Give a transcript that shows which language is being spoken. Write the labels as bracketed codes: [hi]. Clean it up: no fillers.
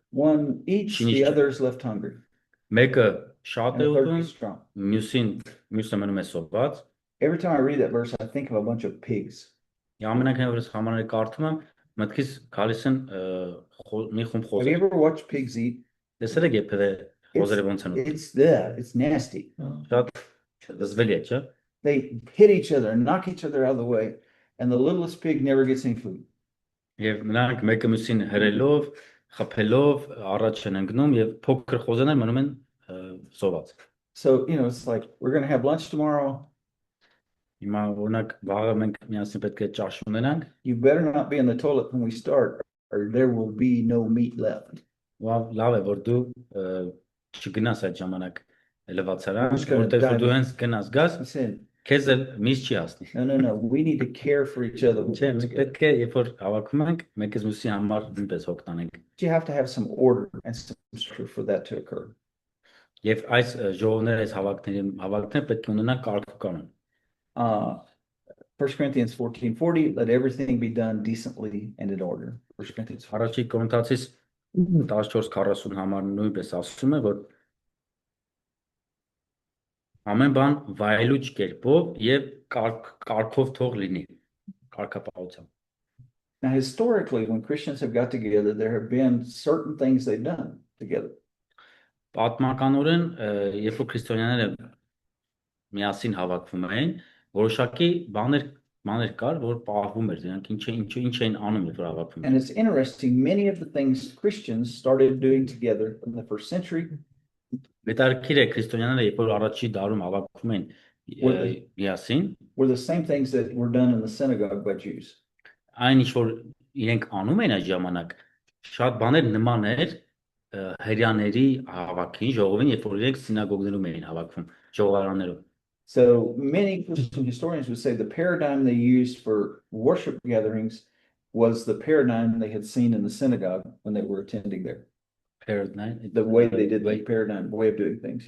[en] One eats, the others left hungry. [hy] Մեկը շատ է ուտում, մյուսը մնում է սոված։ [en] Every time I read that verse, I think of a bunch of pigs. [hy] Ամենակարևորը համարը կարդում եմ, մտքից գալիս են մի խումբ խոզեր։ [en] Have you ever watched pigs eat? [hy] Տեսել եք երբևէ խոզերը ոնց են ուտում? [en] It's nasty. [hy] Շատ դժվարի է, չէ՞։ [en] They hit each other and knock each other out of the way, and the littlest pig never gets any food. [hy] Եվ նրանք մեկը մյուսին հրելով, խփելով առաջ են ընկնում եւ փոքր խոզերները մնում են սոված։ [en] So, it's like we're going to have lunch tomorrow. [hy] Հիմա օրինակ վաղը մենք միասին պետք է ճաշ ունենանք։ [en] You better not be in the toilet when we start or there will be no meat left. [hy] Լավ է որ դու չգնաս այդ ժամանակ լվացարան, որտեղ դու հենց գնաս գաս, քեզ էլ միշտ չի հասնի։ [en] No, we need to care for each other. [hy] Պետք է երբ որ հավաքում ենք, մեկս մյուսի համար նույնպես հոգ տանենք։ [en] You have to have some order and some structure for that to occur. [hy] Եվ այս ժողովները այս հավաքները պետք է ունենան կարգ ու կանոն։ [en] 1 Corinthians 14:40 let everything be done decently and in order. 1 Corinthians [hy] Առաջին Կորինթացիս 14:40 համար նույնպես ասում է որ ամեն բան վայելուչ կերպով եւ կարգով թող լինի կարգապահությամբ։ [en] Now historically when Christians have got together there have been certain things they've done together. [hy] Պատմականորեն երբ որ քրիստոնյաները միասին հավաքվում էին, որոշակի բաներ կար, որ պահվում էր, դրանք ինչ էին անում երբ որ հավաքվում էին։ [en] And it's interesting many of the things Christians started doing together in the first century. [hy] Հետաքրքիր է քրիստոնյաները երբ որ առաջի դարում հավաքվում էին միասին, [en] were the same things that were done in the synagogue by Jews. [hy] Այն ինչ որ իրենք անում էին այդ ժամանակ, շատ բաներ նման էր հրյաների հավաքին, ժողովին, երբ որ իրենք սինագոգներում էին հավաքվում, ժողովարաններում։ [en] So many Christian historians would say the paradigm they used for worship gatherings was the paradigm they had seen in the synagogue when they were attending there. Paradigm, the way they did the paradigm, way of doing things.